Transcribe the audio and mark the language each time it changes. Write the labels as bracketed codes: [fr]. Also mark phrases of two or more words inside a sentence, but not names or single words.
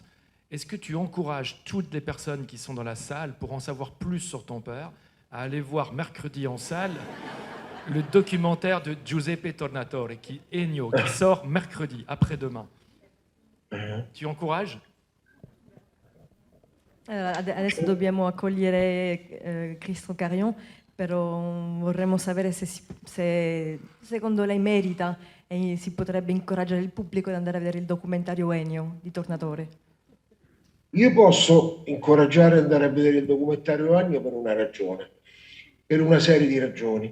[fr] Est-ce que tu encourages toutes les personnes qui sont dans la salle, pour en savoir plus sur ton père, à aller voir mercredi en salle le documentaire de Giuseppe Tornatore, Ennio, qui sort mercredi, après-demain? Tu encourages? [it] Adesso dobbiamo accogliere Cristo Carion, però vorremmo sapere se secondo lei merita e si potrebbe incoraggiare il pubblico ad andare a vedere il documentario Ennio di Tornatore. Io posso incoraggiare ad andare a vedere il documentario Agno per una ragione, per una serie di ragioni.